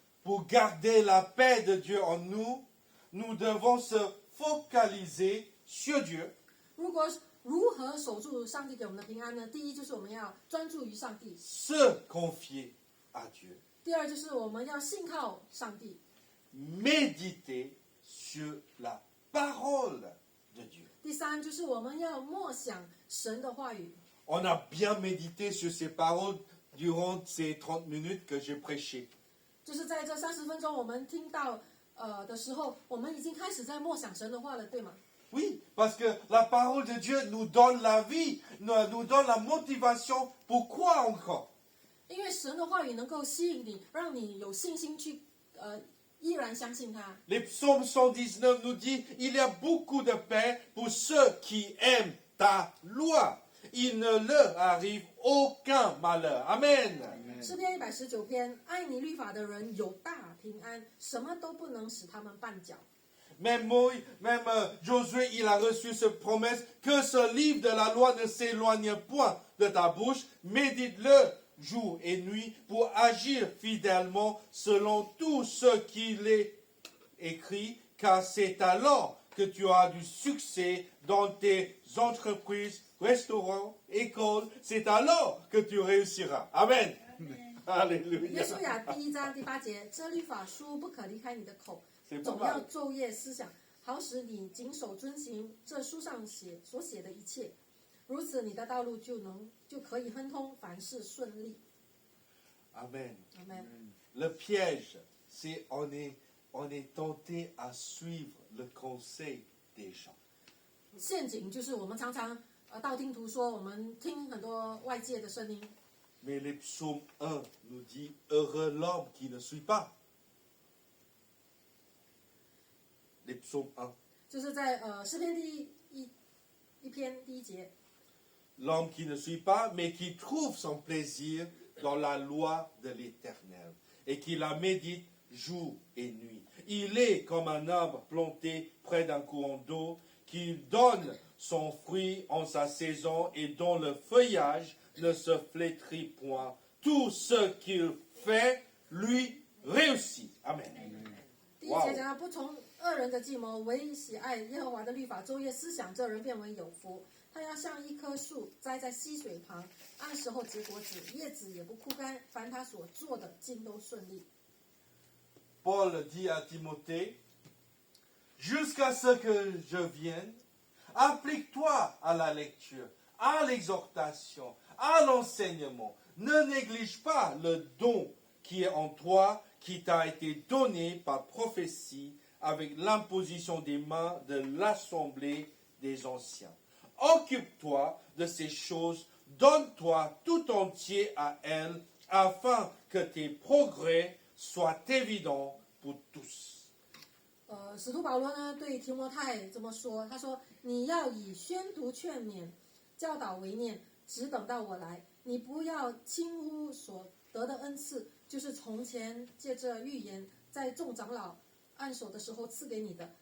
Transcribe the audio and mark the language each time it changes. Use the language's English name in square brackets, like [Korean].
[French] Pour garder la paix de Dieu en nous, nous devons se focaliser sur Dieu. [Chinese] 如何守住上帝给我们的平安呢？第一就是我们要专注于上帝， [French] Se confier à Dieu. [Chinese] 第二就是我们要信靠上帝， [French] Méditer sur la parole de Dieu. [Chinese] 第三就是我们要默想神的话语。 [French] On a bien médité sur ces paroles durant ces 30 minutes que j'ai prêché. [Chinese] 就是在这30分钟我们听到的时候，我们已经开始在默想神的话了，对吗？ [French] Oui, parce que la parole de Dieu nous donne la vie, nous donne la motivation. Pourquoi encore? [Chinese] 因为神的话语能够吸引你，让你有信心去依然相信他。 [French] Les psaumes 119 nous dit il y a beaucoup de paix pour ceux qui aiment ta loi. Il ne leur arrive aucun malheur. Amen. [Chinese] 诗篇119篇，爱你律法的人有大平安，什么都不能使他们绊脚。 [French] Même Josué, il a reçu cette promesse que ce livre de la loi ne s'éloigne point de ta bouche. Médite-le jour et nuit pour agir fidèlement selon tout ce qu'il est écrit, car c'est alors que tu as du succès dans tes entreprises, restaurants, écoles. C'est alors que tu réussiras. Amen. [Chinese] 约 [French] Alléluia. [Chinese] 书亚第1章第8节，这律法书不可离开你的口， [French] C'est [Chinese] 总 [French] pas [Chinese] 要 [French] mal. [Chinese] 昼夜思想，好使你谨守遵行这书上所写的一切，如此你的道路就可以亨通，凡事顺利。 [French] Amen. [Chinese] 阿门。 [French] Le piège, c'est on est tenté à suivre le conseil des gens. [Chinese] 陷阱就是我们常常道听途说，我们听很多外界的声音。 [French] Mais les psaumes 1 nous dit heureux l'homme qui ne suit pas. Les psaumes 1. [Chinese] 就是在诗篇一篇第1节， [French] L'homme qui ne suit pas, mais qui trouve son plaisir dans la loi de l'Éternel et qui la médite jour et nuit. Il est comme un arbre planté près d'un courant d'eau qui donne son fruit en sa saison et dont le feuillage ne se flétrit point. Tout ce qu'il fait lui réussit. Amen. [Chinese] 第1节讲到不从恶人的计谋，唯喜爱耶和华的律法，昼夜思想，这人变为有福。他要像一棵树栽在溪水旁，按时候结果子，叶子也不枯干。凡他所做的，尽都顺利。 [French] Paul dit à Timothée, jusqu'à ce que je vienne, applique-toi à la lecture, à l'exhortation, à l'enseignement. Ne néglige pas le don qui est en toi, qui t'a été donné par prophétie avec l'imposition des mains de l'assemblée des anciens. Occupe-toi de ces choses, donne-toi tout entier à elles, afin que tes progrès soient évidents pour tous. [Chinese] 使徒保罗呢对提摩太这么说，他说：“你要以宣读、劝勉、教导为念，只等到我来。你不要轻忽所得的恩赐，就是从前借着预言，在众长老按手的时候赐给你的。